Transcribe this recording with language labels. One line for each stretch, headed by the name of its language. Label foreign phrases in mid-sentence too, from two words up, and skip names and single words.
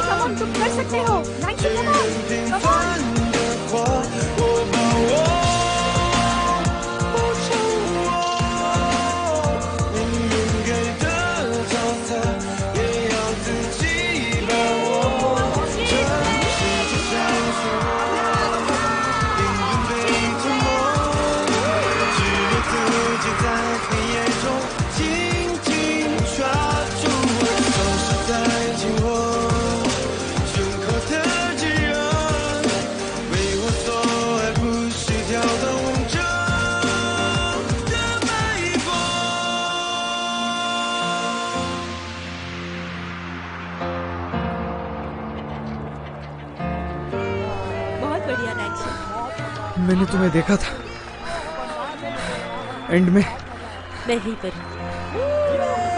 English: Come on,
Hindi: तुम कर सकते हो। 90,
English: come on,
Chinese: 平
English: come on.
Chinese: 凡的狂。我把我握着我，命运给的早餐，也要自己把握。这世界上是我，命运被吞没，只有自己在黑夜中紧紧抓住我，都是在紧握。深刻的炙热，为我所爱，不是跳动着的脉搏。
Hindi: बहुत बढ़िया नैन्सी। मैंने तुम्हें देखा था एंड में। मैं यहीं पर हूँ।